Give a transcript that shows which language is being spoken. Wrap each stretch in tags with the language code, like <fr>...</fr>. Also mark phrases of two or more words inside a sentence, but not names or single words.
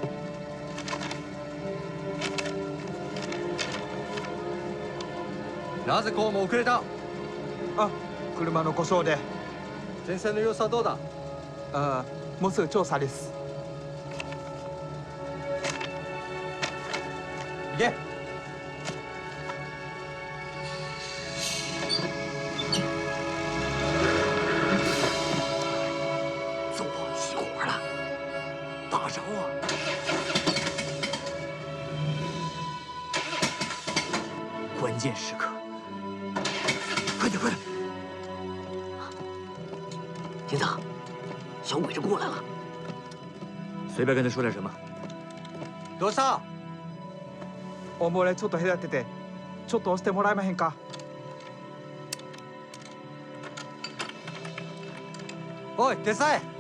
<ja>なぜこうも遅れた？あ、車の故障で。前線の様子はどうだ？もうすぐ調査です。行け。</ja> <zh>走啊，熄火了，打着啊！键时刻，快点快点！厅长，小鬼子过来了。随便跟他说点什么。</zh> <ja>どうした？おもれちょっと隔てて、ちょっと押してもらえまへんか。おい、手伝え。</ja>